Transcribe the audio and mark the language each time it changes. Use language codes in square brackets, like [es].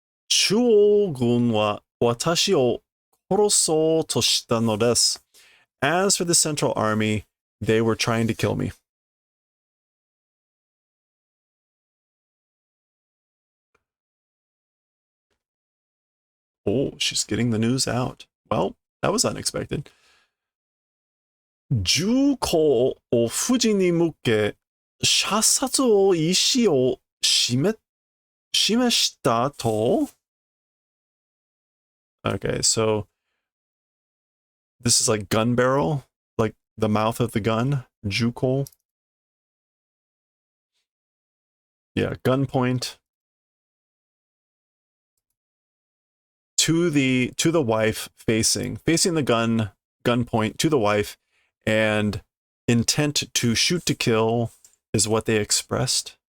[ja] 中央軍は私を殺そうとしたのです. [en] As for the Central Army, they were trying to kill me. Oh, she's getting the news out. Well, that was unexpected. [ja] 銃口を夫人に向け、射殺を意思を示したと? [en] Okay, so this is like gun barrel. the mouth of the gun, Jukol. Yeah, gunpoint to the wife, facing the gun point to the wife, and intent to shoot to kill is what they expressed.